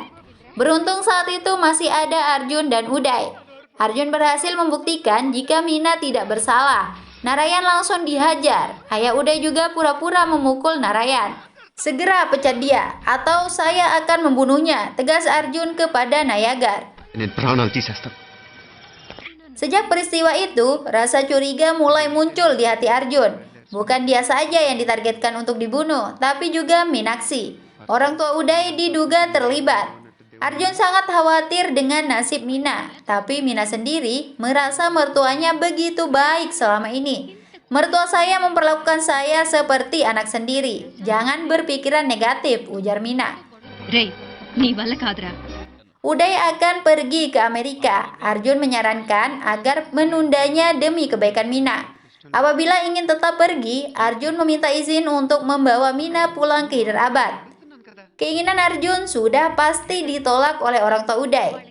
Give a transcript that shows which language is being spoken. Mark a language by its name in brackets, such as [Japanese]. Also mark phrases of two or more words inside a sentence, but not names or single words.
[Indonesian] Beruntung saat itu masih ada Arjun dan Uday. Arjun berhasil membuktikan jika Mina tidak bersalah. Narayan langsung dihajar. Ayah Uday juga pura-pura memukul Narayan. Segera pecat dia, atau saya akan membunuhnya, tegas Arjun kepada Nayagar. [Telugu] నేను ప్రాణాలు తీసేస్తాను. [Indonesian] Sejak peristiwa itu, rasa curiga mulai muncul di hati Arjun. Bukan dia saja yang ditargetkan untuk dibunuh, tapi juga Minakshi. Orang tua Uday diduga terlibat. Arjun sangat khawatir dengan nasib Mina, tapi Mina sendiri merasa mertuanya begitu baik selama ini. Mertua saya memperlakukan saya seperti anak sendiri. Jangan berpikiran negatif, ujar Mina. [Telugu] రేయ్ నీ వల్ల కాదురా. [Indonesian] Uday akan pergi ke Amerika. Arjun menyarankan agar menundanya demi kebaikan Mina. Apabila ingin tetap pergi, Arjun meminta izin untuk membawa Mina pulang ke Hyderabad. Keinginan Arjun sudah pasti ditolak oleh orang tua Uday.